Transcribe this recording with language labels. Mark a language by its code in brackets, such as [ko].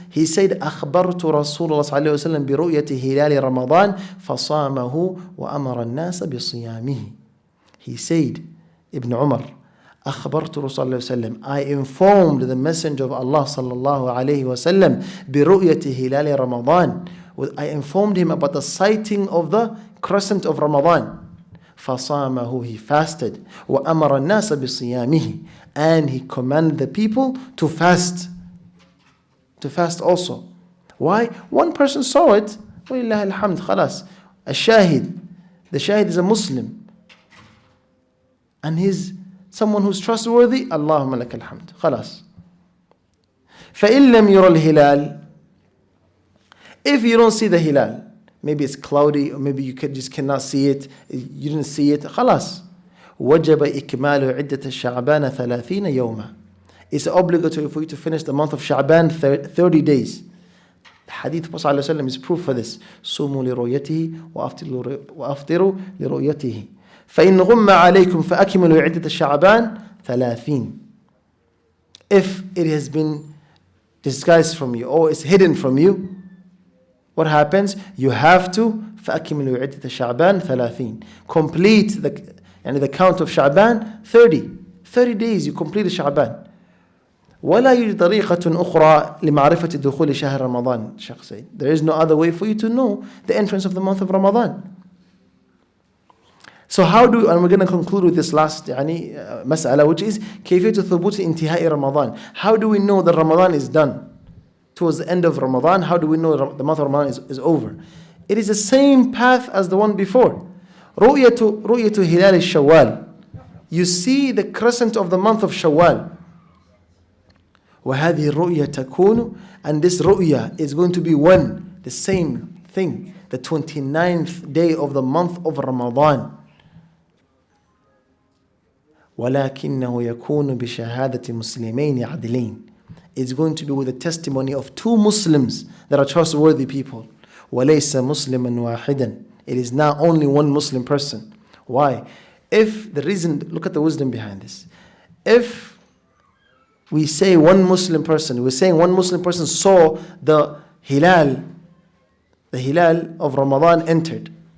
[en] He said, [ar] أخبرت رسول الله صلى الله عليه وسلم برؤية هلال رمضان فصامه وأمر الناس بصيامه. [en] He said, Ibn Umar, [ar] أخبرت رسول الله صلى الله عليه وسلم, [en] I informed the messenger of Allah [ar] صلى الله عليه وسلم برؤية هلال رمضان. [en] I informed him about the sighting of the crescent of Ramadan. [ar] فصامه, [en] he fasted. [ar] وأمر الناس بصيامه, [en] and he commanded the people to fast. To fast also. Why? One person saw it. [ar] وَلِلَّهِ الْحَمْدِ خلاص. الشاهد. [en] The shahid is a Muslim. And he's someone who's trustworthy. [ar] اللهم لك الحمد. خلاص. فَإِن لَمْ يُرَ الْهِلَالِ. [en] If you don't see the hilal, maybe it's cloudy, or maybe you just cannot see it, you didn't see it, خلاص. [ar] وجب إكمال عدة الشعبان 30 يوما. [en] It's obligatory for you to finish the month of Sha'ban 30 days. The hadith of Prophet ﷺ is proof for this. [ar] صوموا لرؤيته وأفطروا لرؤيته فإن غم عليكم فأكملوا عدة الشعبان 30. [en] If it has been disguised from you or it's hidden from you, what happens? You have to [ar] فَأَكِمِلُوا عِدَّةَ شَعْبَانَ 30. [en] Complete the count of Sha'ban 30. 30 days you complete Sha'ban. [ar] ولا يوجد طريقة أخرى لمعرفة دخول شهر رمضان. [en] Shaykh said, there is no other way for you to know the entrance of the month of Ramadan. So how do, and we're going to conclude with this last مسألة, which is [ar] كيفية ثبوت انتهاء رمضان. [en] How do we know that Ramadan is done? Towards the end of Ramadan, how do we know the month of Ramadan is over? It is the same path as the one before. [ar] رؤية هلال الشوال. [en] You see the crescent of the month of Shawwal. [ar] وهذه الرؤية تكون, [en] and this ru'ya is going to be one, the same thing, the 29th day of the month of Ramadan. [ar] ولكنه يكون بشهادة مسلمين عدلين. [en] It's going to be with the testimony of two Muslims that are trustworthy people. [ar] وليس مسلما واحدا. [en] It is not only one Muslim person. Why? If the reason, look at the wisdom behind this. If we say one Muslim person, we're saying one Muslim person saw the hilal of Ramadan entered.